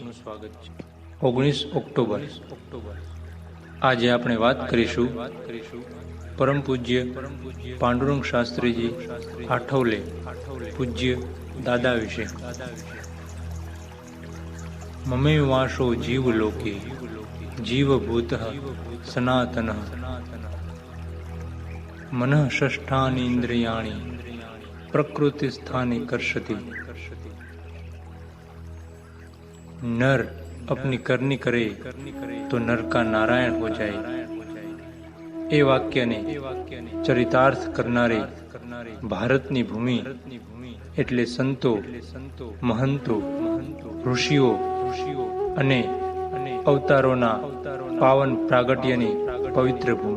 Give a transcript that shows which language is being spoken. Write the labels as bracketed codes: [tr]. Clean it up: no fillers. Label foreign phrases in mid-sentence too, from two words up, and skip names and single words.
[gu] 19 ઓક્ટોબર આજે આપણે વાત કરીશું પરમ પૂજ્ય પાંડુરંગ શાસ્ત્રીજી આઠવલે પૂજ્ય દાદા વિશે। [sa] મમે વાશો જીવ લોકે જીવભૂત સનાતન मनः षष्ठानि इंद्रियाणि प्रकृति स्थानि कर्षति। [hi] नर अपनी करनी करे तो नर का नारायण हो जाए। [gu] એ વાક્ય ને ચરિતાર્થ કરનારે ભારતની ભૂમિ એટલે સંતો, મહંતો, ઋષિઓ અને અવતારોના પાવન પ્રાગટ્યની પવિત્ર ભૂમિ।